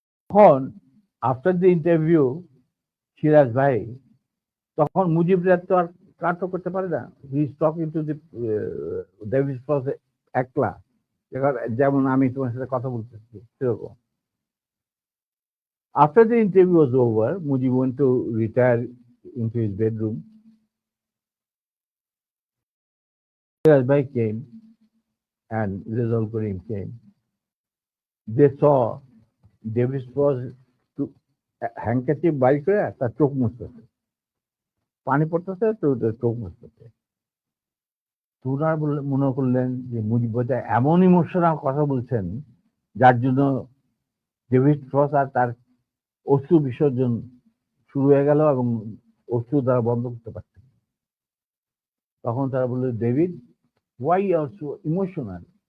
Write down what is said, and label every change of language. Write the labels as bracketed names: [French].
[Bangla] তখন after the interview Siraj ভাই তখন মুজিবরা তো আর কাটও করতে পারে না, he is talking to the David frost একলা, যেমন আমি তোমার সাথে কথা বলতেছি সেরকম। [English] After the interview was over, Mujib went to retire into his bedroom. Siraj Bhai came and Rizal Karim came. [Bangla] They saw David was to handkerchief বাইর করে তার চোখ মুছতেছে, পানি পড়তেছে তো চোখ মুছতেছে। তোরা মনে করলেন যে মুজিব ভাই এমন ইমোশনাল কথা বলছেন যার জন্য ডেভিড ফ্রস্ট আর তার অশ্রু বিসর্জন শুরু হয়ে গেল এবং অশ্রু দ্বারা বন্ধ করতে পারছে। তখন তারা বললো, David, why you are so emotional?